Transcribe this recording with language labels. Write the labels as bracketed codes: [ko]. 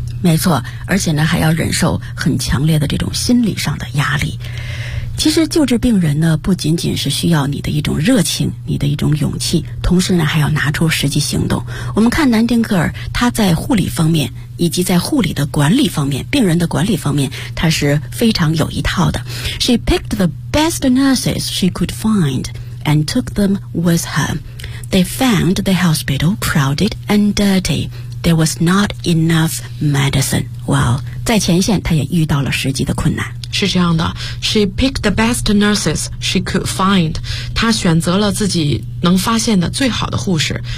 [zh] 没错，而且呢还要忍受很强烈的这种心理上的压力。其实救治病人呢，不仅仅是需要你的一种热情，你的一种勇气，同时呢还要拿出实际行动。我们看南丁格尔，他在护理方面以及在护理的管理方面，病人的管理方面，他是非常有一套的。 [en] She picked the best nurses she could find and took them with her. They found the hospital crowded and dirty. There was not enough medicine. Well, [zh] 在前线他也遇到了实际的困难。是这样的， [en] She picked the best nurses she could find. [zh] 她选择了自己能发现的最好的护士。